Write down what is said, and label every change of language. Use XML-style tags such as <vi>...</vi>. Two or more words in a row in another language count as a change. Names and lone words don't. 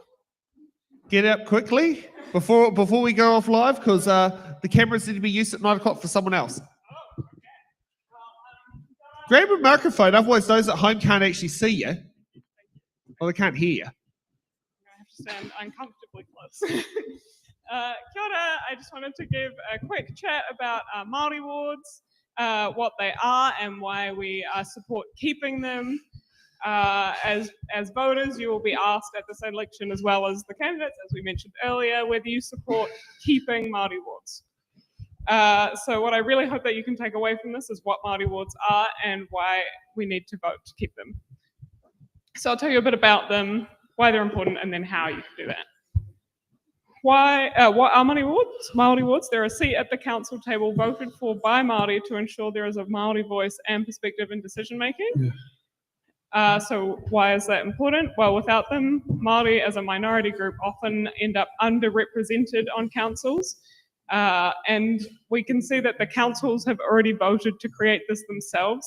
<en>Get out quickly before we go off live, because the cameras need to be used at 9 o'clock for someone else. Grab a microphone, otherwise those at home can't actually see you. Or they can't hear you. Stand uncomfortably close.</en> <mi>Kia ora.</mi> <en>I just wanted to give a quick chat about Māori wards, what they are and why we support keeping them. As voters, you will be asked at this election, as well as the candidates, as we mentioned earlier, whether you support keeping Māori wards. So what I really hope that you can take away from this is what Māori wards are and why we need to vote to keep them. So I'll tell you a bit about them, why they're important, and then how you can do that. What are Māori wards? Māori wards, they're a seat at the council table voted for by Māori to ensure there is a Māori voice and perspective in decision making. So why is that important? Well, without them, Māori as a minority group often end up underrepresented on councils. And we can see that the councils have already voted to create this themselves.</en>